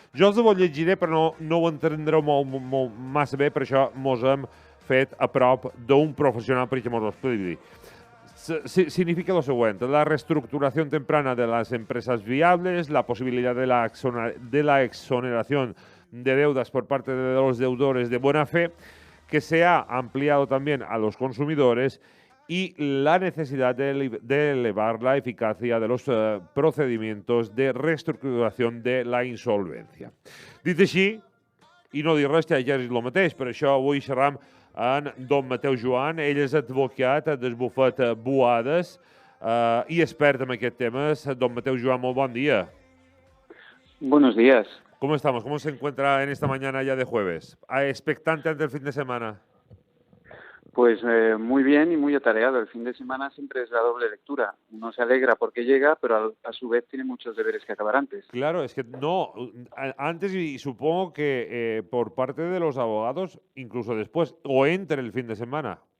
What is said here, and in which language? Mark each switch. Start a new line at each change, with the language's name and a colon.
Catalan: Jo els ho llegiré, però no ho entendreu massa bé, per això mos hem fet a prop d'un professional perquè mos ho expliqui.
Spanish: Significa lo siguiente: la reestructuración temprana de las empresas viables, la posibilidad de la exoneración de deudas por parte de los deudores de buena fe, que se ha ampliado también a los consumidores, y la necesidad de elevar la eficacia de los procedimientos de reestructuración de la insolvencia.
Catalan: Dit així, i no dir res, ja és el mateix, per això avui xerram en don Mateu Joan. Ell és advocat del bufet Boades i expert en aquest tema. Don Mateu Joan, molt bon dia.
Spanish: Buenos días. ¿Cómo estamos? ¿Cómo se encuentra en esta mañana ya de jueves? ¿Expectante ante el fin de semana? Pues muy bien y muy atareado. El fin de semana siempre es la doble lectura. Uno se alegra porque llega, pero a su vez tiene muchos deberes que acabar antes. Claro, es que no, antes y supongo que por parte de los abogados, incluso después, o entre el fin de semana.